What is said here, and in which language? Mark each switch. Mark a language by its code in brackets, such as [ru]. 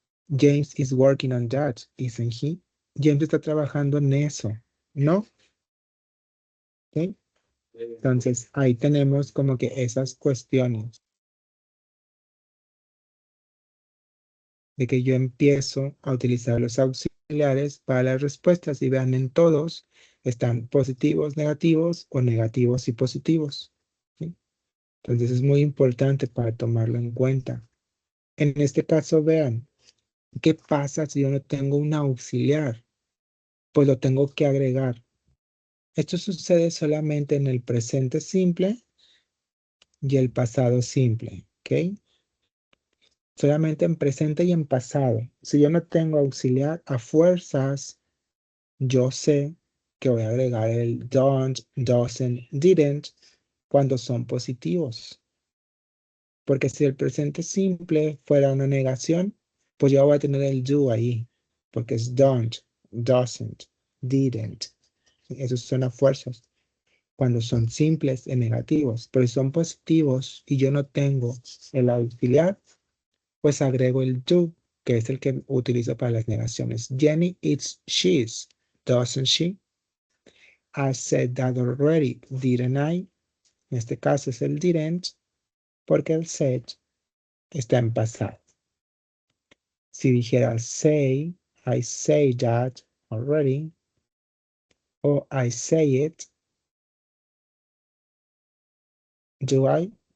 [en] James is working on that, isn't he? [es] James está trabajando en eso, ¿no? ¿Ok? Entonces, ahí tenemos como que esas cuestiones de que yo empiezo a utilizar los auxiliares para las respuestas y vean en todos están positivos, negativos o negativos y positivos. ¿Sí? Entonces es muy importante para tomarlo en cuenta. En este caso, vean, ¿qué pasa si yo no tengo un auxiliar? Pues lo tengo que agregar. Esto sucede solamente en el presente simple y el pasado simple, ¿ok? Solamente en presente y en pasado. Si yo no tengo auxiliar, a fuerzas, yo sé que voy a agregar el don't, doesn't, didn't cuando son positivos. Porque si el presente simple fuera una negación, pues yo voy a tener el do ahí. Porque es don't, doesn't, didn't. Esos son a fuerzas. Cuando son simples en negativos. Pero si son positivos y yo no tengo el auxiliar, pues agrego el do, que es el que utilizo para las negaciones. [en] Jenny eats cheese, doesn't she? I said that already, didn't I? [es] En este caso es el didn't, porque el said está en pasado. Si dijera [en] say, I say that already, o I say it, do I?